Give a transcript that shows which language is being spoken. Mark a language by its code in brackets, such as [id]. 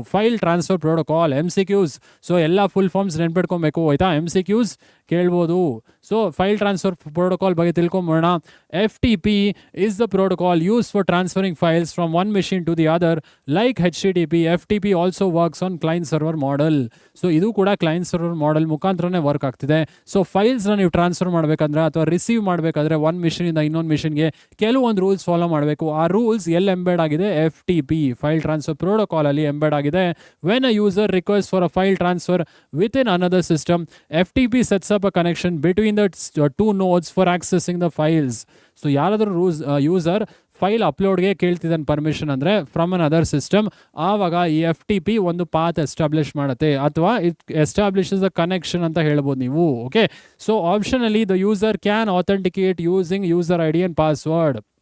[kn] File transfer protocol. MCQs, so ಎಲ್ಲ full forms ನೆನ್ಪಿಟ್ಕೊಬೇಕು ಆಯ್ತಾ, MCQs ಕೇಳ್ಬೋದು. ಸೊ ಫೈಲ್ ಟ್ರಾನ್ಸ್ಫರ್ ಪ್ರೋಟೋಕಾಲ್ ಬಗ್ಗೆ ತಿಳ್ಕೊಂಬೋಣ. [en] FTP is the protocol used for transferring files from one machine to the other. Like HTTP, FTP also works on client server model. [kn] So ಇದು ಕೂಡ client server model ಮುಖಾಂತರನೇ work ಆಗ್ತಿದೆ. So ಫೈಲ್ಸ್ನ ನೀವು transfer ಮಾಡಬೇಕಂದ್ರೆ ಅಥವಾ receive ಮಾಡಬೇಕಾದ್ರೆ ಒಂದು ಮಿಷಿನಿಂದ ಇನ್ನೊಂದು ಮಿಷಿನ್ಗೆ ಕೆಲವೊಂದು ರೂಲ್ಸ್ ಫಾಲೋ ಮಾಡಬೇಕು. ಆ ರೂಲ್ಸ್ ಎಲ್ಲಿ ಎಂಬೆಡ್ ಆಗಿದೆ? FTP ಫೈಲ್ ಟ್ರಾನ್ಸ್ಫರ್ ಪ್ರೋಟೋಕಾಲ್ ಅಲ್ಲಿ ಎಂಬೆಡ್ ಆಗಿದೆ. [en] When a user request for a file transfer within another system, FTP sets up a connection between the two nodes for accessing the files. [kn] So ಯಾರಾದರೂ user file ಅಪ್ಲೋಡ್ಗೆ ಕೇಳ್ತಿದ್ದಾನೆ permission ಅಂದರೆ [en] from another system, [kn] ಆವಾಗ ಈ FTP ಒಂದು path establish ಮಾಡುತ್ತೆ, ಅಥವಾ [en] it establishes the connection [kn] ಅಂತ ಹೇಳ್ಬೋದು ನೀವು, okay. [en] So optionally the user can authenticate using user ID and password.